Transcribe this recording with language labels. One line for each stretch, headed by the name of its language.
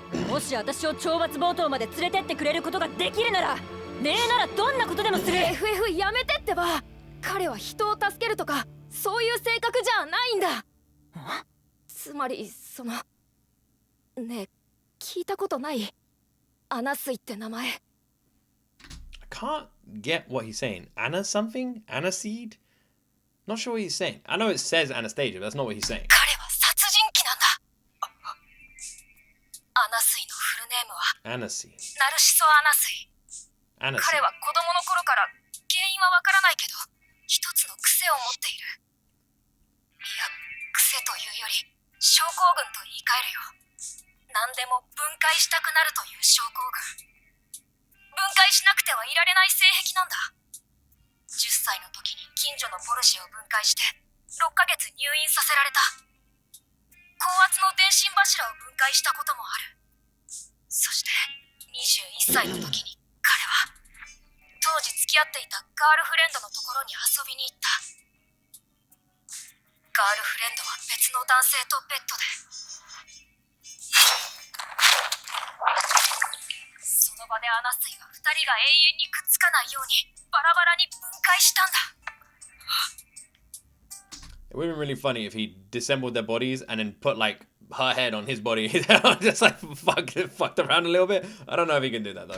Japanese: もし私を懲罰暴動まで連れてってくれることができるなら、ねえならどんなことでもする。 FF やめてってば。彼は人を助けるとかそういう性格じゃないんだ。つまりそのねえ、聞いたことない？アナスイって名前。I
English: can't get what he's saying. Anna something? Anaseed? Not sure what he's saying. I know it says Anastasia, but that's not what he's saying.
Japanese: 彼は殺人鬼なんだ。アナスイのフルネームはナルシソ・アナスイ。彼は子供の頃から原因はわからないけど一つの癖を持っている。いや、癖というより症候群と言い換えるよ。何でも分解したくなるという症候群。分解しなくてはいられない性癖なんだ。 10歳の時に近所のポルシェを分解して6ヶ月入院させられた。高圧の電信柱を分解したこともある。そして21歳の時に彼は当時付き合っていたガールフレンドのところに遊びに行った。ガールフレンドは別の男性とベッドで。その場でアナスイは2人が永遠にくっつかないようにバラバラに分解したんだ。
English: It would have been really funny if he disassembled their bodies and then put like her head on his body, just like fucked around a little bit. I don't know if he can do that though.